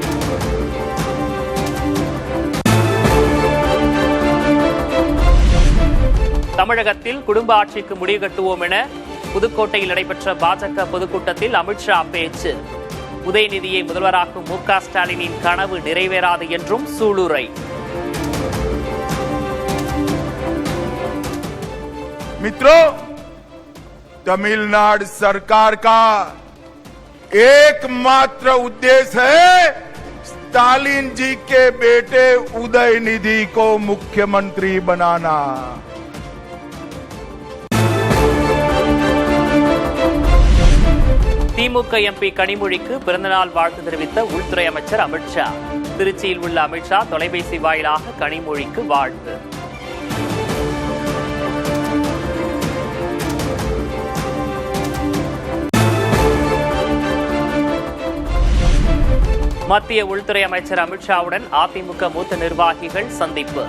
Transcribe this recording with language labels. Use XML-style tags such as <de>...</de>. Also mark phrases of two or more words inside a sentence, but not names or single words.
<ta>தமிழகத்தில் குடும்ப ஆட்சிக்கு முடிவு கட்டுவோம் என புதுக்கோட்டையில் நடைபெற்ற பாஜக பொதுக்கூட்டத்தில் அமித்ஷா பேச்சு. உதயநிதியை முதல்வராக்கும் மு.க. ஸ்டாலினின் கனவு நிறைவேறாது என்றும் சூளுரை.</ta> <hi>मित्रों, तमिलनाडु सरकार का एकमात्र उद्देश्य है स्टालिन जी के बेटे उदयनिधि को मुख्यमंत्री बनाना.</hi> <ta>திமுக எம்பி கனிமொழிக்கு பிறந்தநாள் வாழ்த்து தெரிவித்த உள்துறை அமைச்சர் அமித்ஷா. திருச்சியில் உள்ள அமித்ஷா தொலைபேசி வாயிலாக கனிமொழிக்கு வாழ்த்து. மத்திய உள்துறை அமைச்சர் அமித்ஷாவுடன் அதிமுக மூத்த நிர்வாகிகள் சந்திப்பு.</ta>